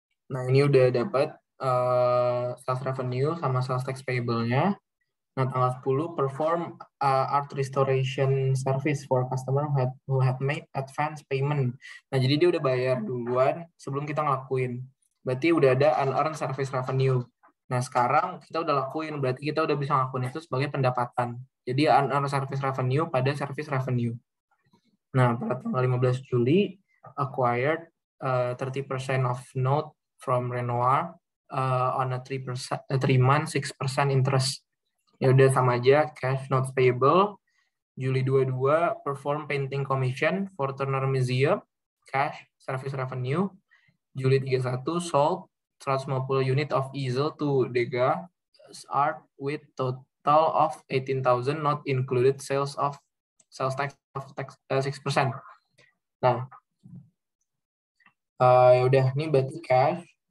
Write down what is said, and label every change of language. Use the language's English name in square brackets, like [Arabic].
[Indonesian] Nah, ini udah dapat sales revenue sama sales tax payable-nya. Nah, tanggal [English] 10 perform art restoration service for customer who had made advance payment. [Indonesian] Nah, jadi dia udah bayar duluan sebelum kita ngelakuin. Berarti udah ada unearned service revenue. Nah, sekarang kita udah lakuin, berarti kita udah bisa ngelakuin itu sebagai pendapatan. [English] Jadi unearned service revenue pada service revenue. [Indonesian] Nah, pada tanggal 15 Juli, [English] acquired 30% of note from Renoir on a 3-month 6% interest. [Indonesian] Ya udah sama aja, cash notes payable. [English] Juli 22, perform painting commission for Turner Museum, cash service revenue. Juli 31, sold 150 unit of easel to Degas Art with total of 18,000 not included sales tax of 6%. [Indonesian] Nah, ya udah, ini berarti cash.